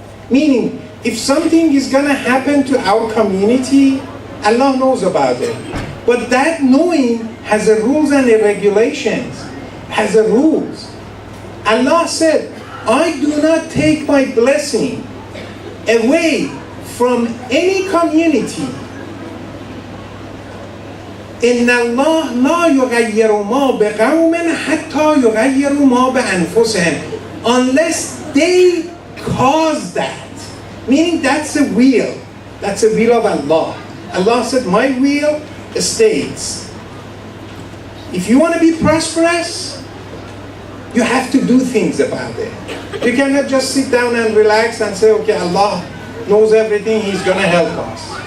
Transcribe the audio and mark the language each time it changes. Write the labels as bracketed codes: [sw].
[en] Meaning, if something is going to happen to our community, Allah knows about it. But that knowing has a rules and a regulations, has a rules. Allah said, I do not take my blessing away from any community. [ar] إن الله لا يغير ما بقوم حتى يغيروا ما بأنفسهم, [en] unless they cause that. Meaning that's a will. That's a will of Allah. Allah said, my will states, if you want to be prosperous, you have to do things about it. You cannot just sit down and relax and say, okay, Allah knows everything, He's going to help us.